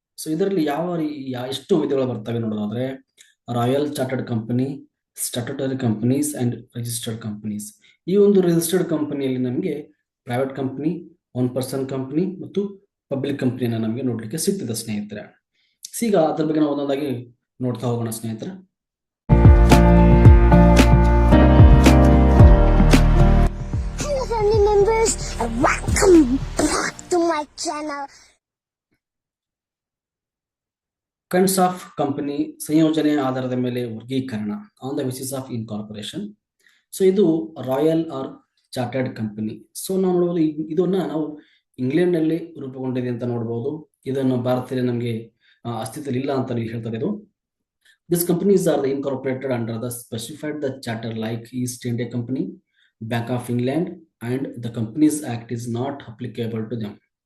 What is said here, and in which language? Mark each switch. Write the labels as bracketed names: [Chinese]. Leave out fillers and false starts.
[Kannada] So ಇದರಲ್ಲಿ ಎಷ್ಟು ವಿಧಗಳು ಬರ್ತವೆ ನೋಡೋದಾದ್ರೆ, royal chartered company, statutory companies and registered companies. ಈ ಒಂದು ರಿಜಿಸ್ಟರ್ಡ್ ಕಂಪನಿಯಲ್ಲಿ ನಮಗೆ private company, one person company ಮತ್ತು ಪಬ್ಲಿಕ್ ಕಂಪನಿಯನ್ನು ನಮಗೆ ನೋಡ್ಲಿಕ್ಕೆ ಸಿಗ್ತದೆ ಸ್ನೇಹಿತರೆ. ಈಗ ಅದ್ರ ಬಗ್ಗೆ ನಾವು ಒಂದೊಂದಾಗಿ ನೋಡ್ತಾ ಹೋಗೋಣ ಸ್ನೇಹಿತರೆ. [English] Hello family members and welcome back to my channel. [Kannada] Kinds of company ಸಂಯೋಜನೆ ಆಧಾರದ ಮೇಲೆ ವರ್ಗೀಕರಣ [English] On the basis of incorporation. [Kannada] So ಇದು royal R chartered company. So ನಾವು ನೋಡಬಹುದು, ಇದನ್ನ ನಾವು ಇಂಗ್ಲೆಂಡ್ ನಲ್ಲಿ ರೂಪುಗೊಂಡಿದೆ ಅಂತ ನೋಡಬಹುದು. ಇದನ್ನು ಭಾರತದಲ್ಲಿ ನಮಗೆ ಅಸ್ತಿತ್ವದಲ್ಲಿ ಇಲ್ಲ ಅಂತ ಹೇಳ್ತಾರೆ. ಇದು [English] This companies are the incorporated under the specified the charter like East India Company, Bank of England and the Companies Act is not applicable to them.